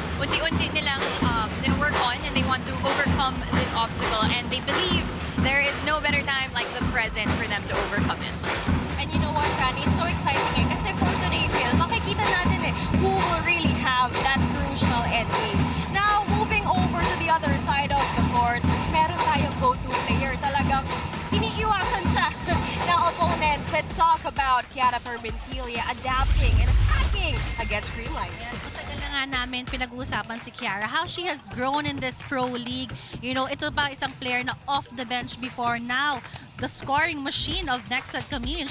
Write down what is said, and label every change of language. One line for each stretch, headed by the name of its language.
Filipino: Unti-unti nilang
English: work on and they want to overcome this obstacle, and they believe there is no better time like the present for them to overcome it. And you know what, Rani? It's so exciting kasi for today, Phil,
Filipino: makikita natin
English: who will really have that crucial end game. Now, moving over to the other side of the court,
Filipino: meron tayong
English: go-to player.
Filipino: Talagang iniiwasan siya ng opponents.
English: Let's talk about Kiara Permentilia adapting and attacking against Greenlight.
Filipino: Yes, matagal na nga namin pinag-uusapan si Kiara,
English: how she has grown in this pro league. You know,
Filipino: ito ba isang
English: player na off the bench before, now the scoring machine of Nxled Chameleons.